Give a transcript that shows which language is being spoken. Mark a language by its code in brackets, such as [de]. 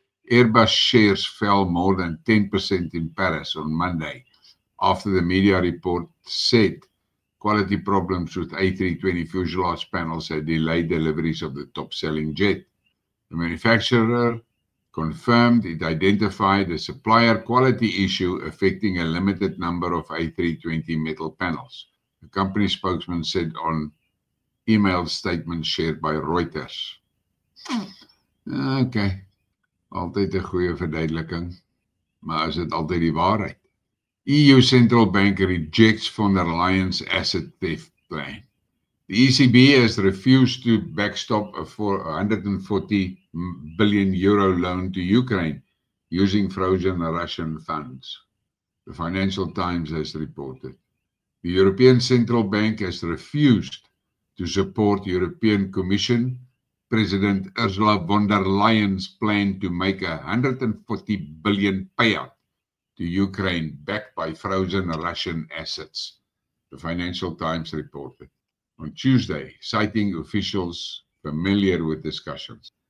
[en] Airbus shares fell more than 10% in Paris on Monday after the media report said quality problems with A320 fuselage panels had delayed deliveries of the top-selling jet. The manufacturer confirmed it identified a supplier quality issue affecting a limited number of A320 metal panels. The company spokesman said on email statement shared by Reuters. [af] Okay, altyd 'n goeie verduideliking, maar is dit altyd die waarheid? [en] EU Central Bank rejects von der Leyen's asset theft plan. The ECB has refused to backstop a €140 billion loan to Ukraine using frozen Russian funds, the Financial Times has reported. The European Central Bank has refused to support European Commission President Ursula von der Leyen's plan to make a €140 billion payout to Ukraine backed by frozen Russian assets, the Financial Times reported on Tuesday, citing officials familiar with discussions.